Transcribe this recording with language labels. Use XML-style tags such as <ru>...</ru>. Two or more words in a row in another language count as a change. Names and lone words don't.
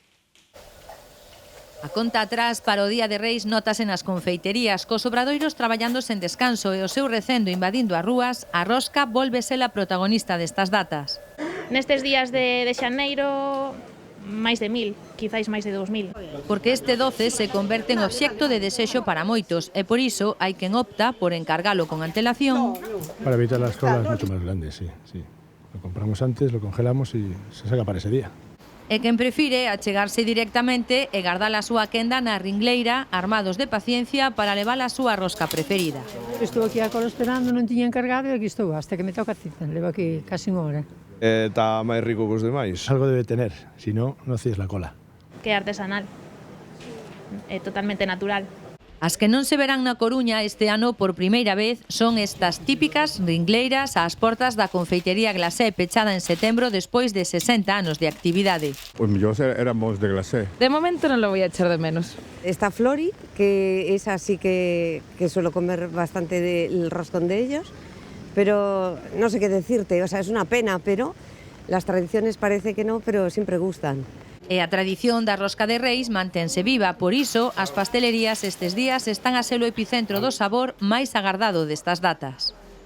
<gl>A conta atrás para o Día de Reis notase nas confeiterías, cos obradoiros traballando sen descanso e o seu recendo invadindo as rúas, a rosca volve ser a protagonista destas datas. Nestes días de xaneiro, máis de 1000, quizáis máis de 2000. Porque este 12 se converte en obxecto de desexo para moitos e por iso hai quen opta por encargalo con antelación.</gl> <es>Para evitar las colas mucho más grandes, sí. Lo compramos antes, lo congelamos y se saca para ese día.</es> <gl>E quen prefire achegarse directamente e gardar a súa quenda na ringleira, armados de paciencia para levar a súa rosca preferida. Estou aquí a cola esperando, non tiña encargado e aquí estou, hasta que me toca a cita, levo aquí casi unha hora. Está máis rico que os demais.</gl> <es>Algo debe tener, si no, no hacéis la cola.</es> <gl>Que é artesanal, é totalmente natural. As que non se verán na Coruña este ano por primeira vez son estas típicas ringleiras ás portas da confeitería Glacé, pechada en setembro despois de 60 anos de actividade. Pois mellor éramos de glacé.</gl> <es>De momento non lo voy a echar de menos. Está Flori, que es así que suelo comer bastante del roscón de ellos, pero no sé qué decirte, o sea, es una pena, pero las tradiciones parece que no, pero siempre gustan.</es> <gl>E a tradición da rosca de Reis mantense viva, por iso as pastelerías estes días están a ser o epicentro do sabor máis agardado destas datas.</gl>